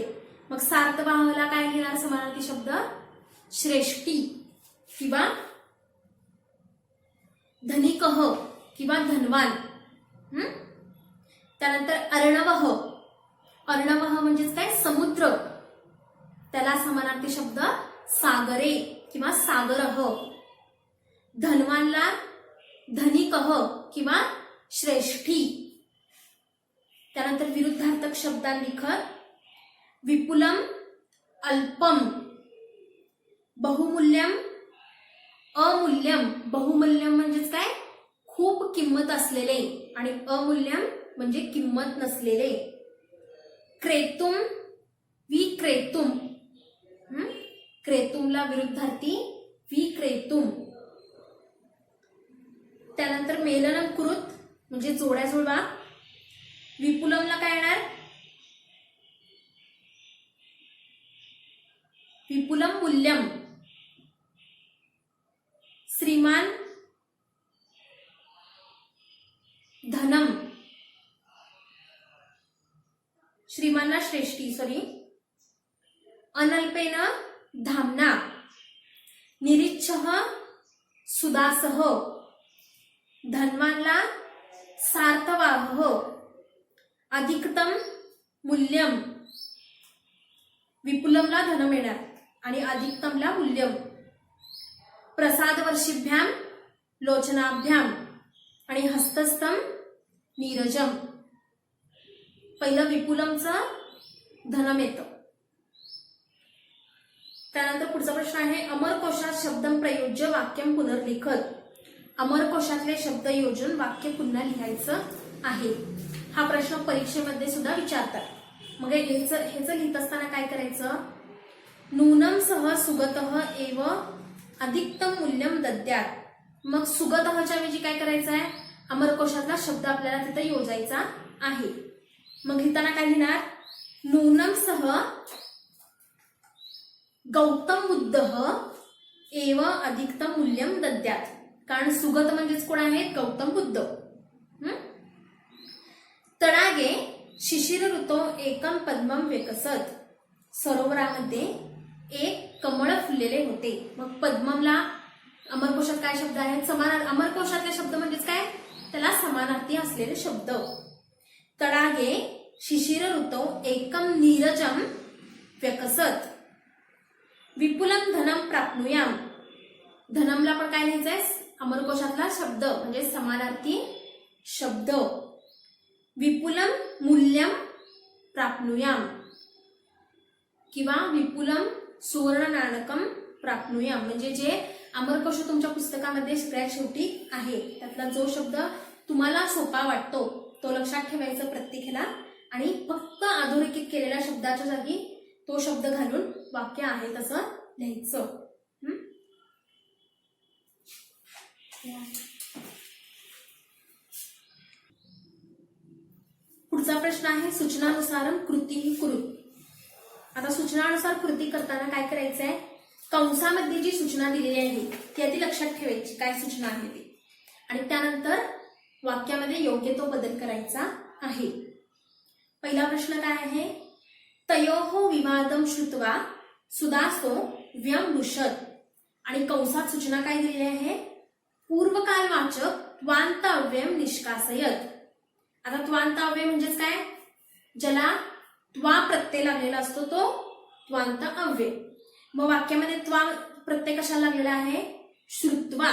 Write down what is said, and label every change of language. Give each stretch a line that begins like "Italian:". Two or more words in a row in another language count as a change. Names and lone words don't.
Marathi: मग सार्थवाहला काय घेणार समानार्थी शब्द? श्रेष्ठी किंवा धनिकः किंवा धनवान. त्यानंतर अर्णवः. अर्णवः म्हणजेच काय? समुद्र. त्याला समानार्थी शब्द सागरे किंवा सागरः. धनवानला धनिकः किंवा श्रेष्ठी. त्यानंतर विरुद्धार्थक शब्दांलिखत
Sanskrit: विपुलम अल्पम. बहुमूल्यम अमूल्यम.
Marathi: बहुमूल्यम म्हणजेच काय? खूप किंमत असलेले आणि अमूल्यम म्हणजे किंमत नसलेले.
Sanskrit: क्रेतुम विक्रेतुम.
Marathi: क्रेतुमला विरुद्धार्थी विक्रेतुम. त्यानंतर
Sanskrit: मेलनम कुरुत
Marathi: म्हणजे जोड्या जुळवा. विपुलमला काय येणार?
Sanskrit: विपुलम मूल्यम, श्रीमान धनम, श्रीमानला श्रेष्ठी सॉरी, अनल्पेन धामना, निरीच्छः सुदासः, धन्वानला सार्थवाहः, अधिकतम मूल्यम,
Marathi: विपुलमला धन मिळणार आणि अधिकतमला मूल्यम,
Sanskrit: प्रसादवर्षीभ्याम लोचनाभ्याम
Marathi: आणि
Sanskrit: हस्तस्थम नीरजम.
Marathi: पहिलं विपुलमचं धनम येतं. त्यानंतर पुढचा प्रश्न आहे अमरकोशात
Sanskrit: शब्दम प्रयोज्य वाक्यम पुनर्लिखत.
Marathi: अमरकोशातले शब्द योजून वाक्य पुन्हा लिहायचं आहे. हा प्रश्न परीक्षेमध्ये सुद्धा विचारतात. मग ह्याचं लिहित असताना काय करायचं,
Sanskrit: नूनम सह सुगतः एव अधिकतम मूल्यम दद्यात.
Marathi: मग सुगतःच्या ऐवजी काय करायचं आहे, अमरकोशातला शब्द आपल्याला तिथे योजायचा आहे. मग लिहिताना काय लिहिणार,
Sanskrit: नूनम सह गौतम बुद्धः एव अधिकतम मूल्यम दद्यात.
Marathi: कारण सुगत म्हणजेच कोण आहेत, गौतम बुद्ध.
Sanskrit: तडागे शिशिर ऋतो एकम पद्मम विकसत.
Marathi: सरोवरामध्ये एक कमळ फुललेले होते. मग पद्ममला अमरकोशात काय शब्द आहेत, समान. अमरकोशातले शब्द म्हणजेच काय, त्याला समानार्थी असलेले शब्द.
Sanskrit: तडागे शिशिर ऋतो एकम नीरजम व्यकसत. विपुलम धनम प्राप्नुयाम.
Marathi: धनमला पण काय लिहायचंय, अमरकोशातला शब्द म्हणजे समानार्थी शब्द.
Sanskrit: विपुलम मूल्यम प्राप्नुयाम किंवा विपुलम सुवर्ण नाणकम प्राप्नुयाम.
Marathi: म्हणजे जे अमरकोश तुमच्या पुस्तकामध्ये सगळ्यात शेवटी आहे त्यातला जो शब्द तुम्हाला सोपा वाटतो तो लक्षात ठेवायचा प्रत्येकाला आणि फक्त अधोरेखित केलेल्या शब्दाच्या जागी तो शब्द घालून वाक्य आहे तसं लिहायचं. पुढचा प्रश्न आहे
Sanskrit: सूचनानुसारम कृती कुरु.
Marathi: आता सूचनानुसार कृती करताना काय करायचंय, कंसामध्ये जी सूचना दिलेली आहे ती आधी लक्षात ठेवायची काय सूचना आहे ती, आणि त्यानंतर वाक्यामध्ये योग्य तो बदल करायचा आहे. पहिला प्रश्न काय आहे,
Sanskrit: तयोः विवादम श्रुत्वा सुदासो व्यमृषत.
Marathi: आणि कंसात सूचना काय दिलेली आहे,
Sanskrit: पूर्वकालवाचक त्वांताव्यम निष्कासयत.
Marathi: आता त्वांताव्यय म्हणजेच काय, ज्याला त्वा प्रत्यय लागलेला असतो तो त्वांत अव्यय. मग वाक्यामध्ये त्वा प्रत्यय कशाला लागलेला आहे, श्रुत्वा.